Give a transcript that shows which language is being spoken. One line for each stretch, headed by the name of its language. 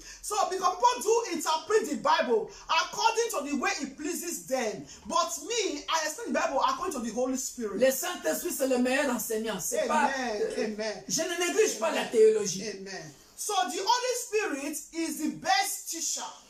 English: So, because people do interpret the Bible according to the way it pleases them. But me, I explain the Bible according to the Holy Spirit.
French: Le Saint-Esprit, c'est le meilleur enseignant. C'est pas, Amen. je ne néglige pas la théologie. Amen.
English: So, the Holy Spirit is the best teacher.